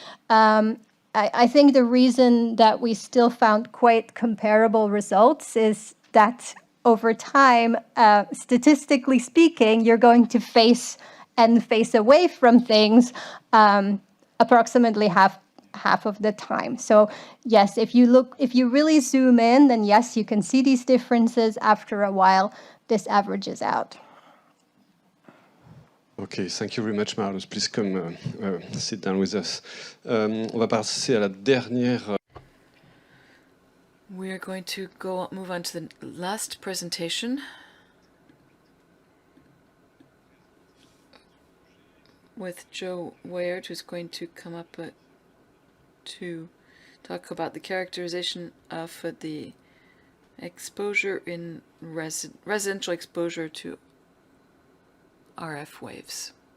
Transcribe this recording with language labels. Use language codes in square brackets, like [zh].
[en] I think the reason that we still found quite comparable results is that over time, statistically speaking, you're going to face away from things approximately half of the time. So yes, if you really zoom in, then yes, you can see these differences. After a while, this averages out. Okay, thank you very much, Marloes. Please come sit down with us. [fr] On va passer à la dernière. [en] We are going to move on to the last presentation with Joe Wiart, who's going to come up to talk about the characterization of the exposure in residential exposure to RF waves.